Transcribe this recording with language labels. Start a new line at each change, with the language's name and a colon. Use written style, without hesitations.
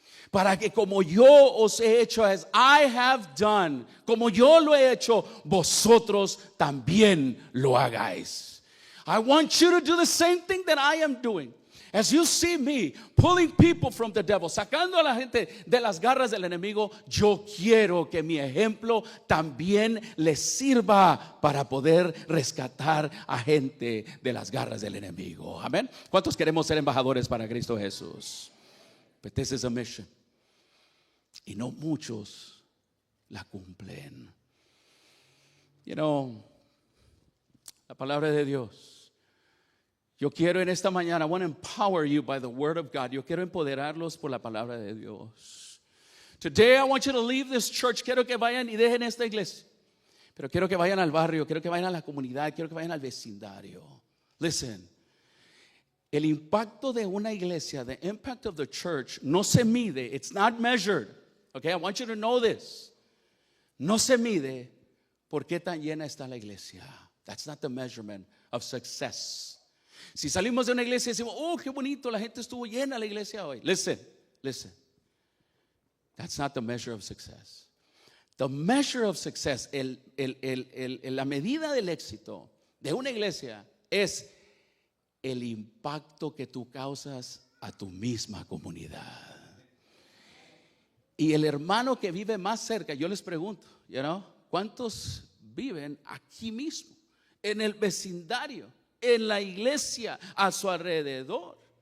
Spanish: Para que como yo os he hecho,
English: as I have done,
Spanish: como yo lo he hecho, vosotros también lo hagáis.
English: I want you to do the same thing that I am doing. As you see me pulling people from the devil,
Spanish: sacando a la gente de las garras del enemigo, yo quiero que mi ejemplo también les sirva para poder rescatar a gente de las garras del enemigo. Amén. ¿Cuántos queremos ser embajadores para Cristo Jesús?
English: But this is a mission.
Spanish: Y no muchos la cumplen.
English: You know,
Spanish: la palabra de Dios. Yo quiero en esta mañana,
English: I want to empower you by the word of God.
Spanish: Yo quiero empoderarlos por la palabra de Dios.
English: Today I want you to leave this church.
Spanish: Quiero que vayan y dejen esta iglesia. Pero quiero que vayan al barrio, quiero que vayan a la comunidad, quiero que vayan al vecindario.
English: Listen.
Spanish: El impacto de una iglesia,
English: the impact of the church,
Spanish: no se mide.
English: It's not measured. Okay, I want you to know this.
Spanish: No se mide por qué tan llena está la iglesia.
English: That's not the measurement of success.
Spanish: Si salimos de una iglesia y decimos, oh, qué bonito, la gente estuvo llena la iglesia hoy.
English: Listen. That's not the measure of success. The measure of success,
Spanish: la medida del éxito de una iglesia es el impacto que tú causas a tu misma comunidad. Y el hermano que vive más cerca, yo les pregunto, ¿cuántos viven aquí mismo, en el vecindario, en la iglesia, a su alrededor?